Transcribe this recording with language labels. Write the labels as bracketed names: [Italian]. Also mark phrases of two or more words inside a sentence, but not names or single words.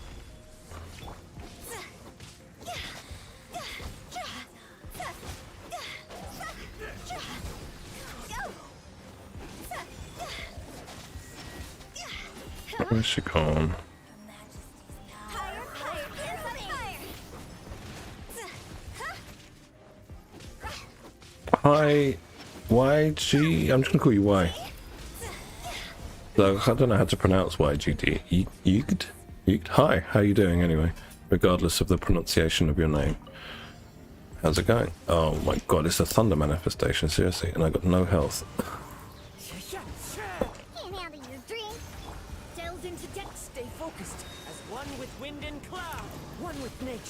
[English] Where's she gone? Higher, higher, Hi, YG. I'm just gonna call you Y. So I don't know how to pronounce YGD. Yugd? Yugd? Hi, how you doing anyway? Regardless of the pronunciation of your name. How's it going? Oh my god, it's a thunder manifestation, seriously, and I got no health. Can't handle your dream. Delves into depth. Stay focused as one with wind and cloud, one with nature.